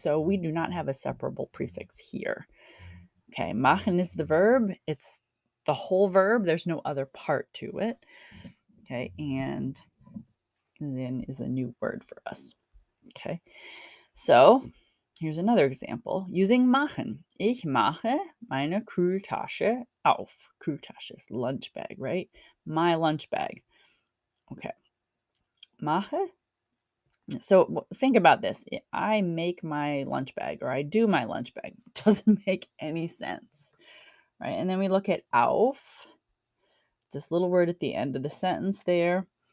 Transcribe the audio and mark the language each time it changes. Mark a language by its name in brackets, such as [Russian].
[English] So we do not have a separable prefix here. Okay, machen is the verb. It's the whole verb. There's no other part to it. Okay, and then is a new word for us. Okay, so here's another example using machen. [German] Ich mache meine Kühltasche auf. [English] Kühltasche is lunch bag, right? My lunch bag. Okay, mache. So think about this. I make my lunch bag or I do my lunch bag. It doesn't make any sense, right? And then we look at auf. This little word at the end of the sentence there.